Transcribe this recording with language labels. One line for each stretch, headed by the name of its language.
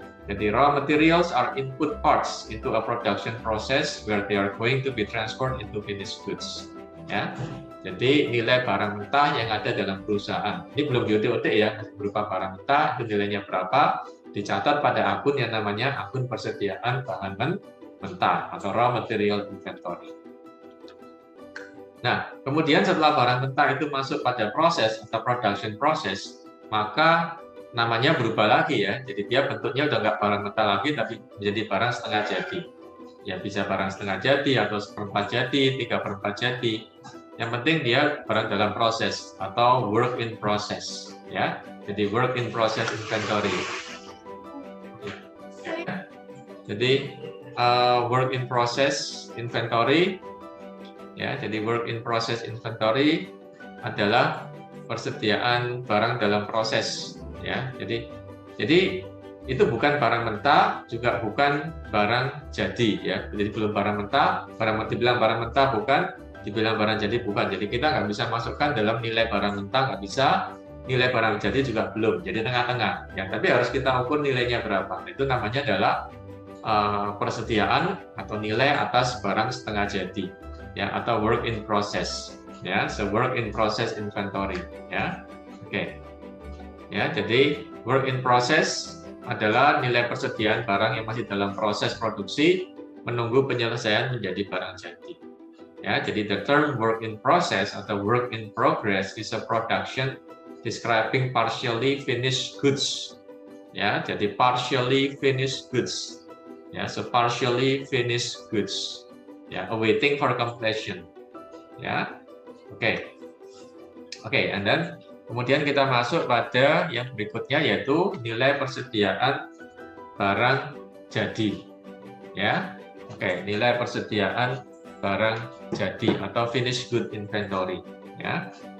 English: Jadi raw materials are input parts into a production process where they are going to be transformed into finished goods, ya.
Indonesian: Jadi nilai barang mentah yang ada dalam perusahaan ini belum diotek-otek, ya, berupa barang mentah, itu nilainya berapa, dicatat pada akun yang namanya akun persediaan bahan mentah atau raw material inventory. Nah, kemudian setelah barang mentah itu masuk pada proses atau production process, maka namanya berubah lagi, ya. Jadi dia bentuknya udah nggak barang mentah lagi, tapi menjadi barang setengah jadi. Ya, bisa barang setengah jadi atau seperempat jadi, 3/4 jadi. Yang penting dia barang dalam proses atau work in process, ya. Jadi work in process inventory. Jadi work in process inventory, ya. Jadi work in process inventory adalah persediaan barang dalam proses, ya. Jadi itu bukan barang mentah, juga bukan barang jadi, ya. Jadi belum barang mentah, dibilang barang mentah bukan, dibilang barang jadi bukan. Jadi kita nggak bisa masukkan dalam nilai barang mentah, nggak bisa, nilai barang jadi juga belum. Jadi tengah-tengah. Ya, tapi harus kita ukur nilainya berapa. Itu namanya adalah persediaan atau nilai atas barang setengah jadi, ya, atau work in process, ya.
English: So work in process inventory, ya. Oke.
Indonesian: Ya, jadi work in process adalah nilai persediaan barang yang masih dalam proses produksi menunggu penyelesaian menjadi barang jadi. Ya, jadi
English: the term work in process atau work in progress is a production describing partially finished goods.
Indonesian: Ya, jadi
English: partially finished goods. Ya, so partially finished goods. Ya, awaiting for completion. Ya. Oke.
Indonesian: Oke,
English: and then
Indonesian: kemudian kita masuk pada yang berikutnya yaitu nilai persediaan barang jadi. Ya. Oke, nilai persediaan barang jadi atau finished good inventory, ya.